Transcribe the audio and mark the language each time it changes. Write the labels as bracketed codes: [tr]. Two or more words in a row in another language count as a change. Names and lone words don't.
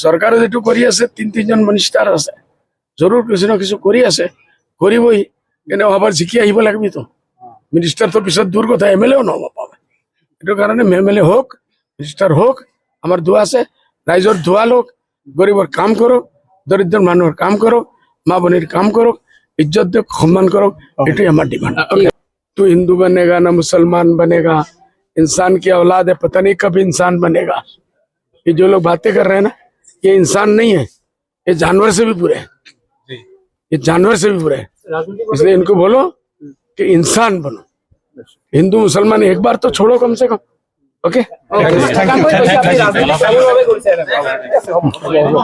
[as] চৰকাৰে যিটো কৰি আছে তিনিজন মিনিষ্টাৰ আছে জৰুৰ [hi] कुछ न कुछ [as] কৰি আছে কৰিবই কিন্তু আবার জিকি আহিব লাগিবতো মিনিষ্টাৰ তো পিছত দূৰ কথা এমএলএও নহব পাবে এইটো কাৰণে এমএলএ হোক মিনিষ্টাৰ হোক আমাৰ দোৱা আছে ৰাইজৰ দোৱা লোক গৰীবৰ কাম কৰক দৰিদ্ৰ মানুহৰ কাম কৰক মা ভনীৰ কাম কৰক ইজ্জত দিয়ক সন্মান কৰক এটাই আমাৰ ডিমান্ড [hi] तू हिंदू बनेगा ना मुसलमान बनेगा इंसान की औलाद है पता नहीं कब इंसान बनेगा ये जो लोग बातें कर रहे हैं ना ये इंसान नहीं है ये जानवर से भी बुरे हैं ये जानवर से भी बुरे हैं इसलिए इनको बोलो कि इंसान बनो हिंदू मुसलमान एक बार तो छोड़ो कम से कम ओके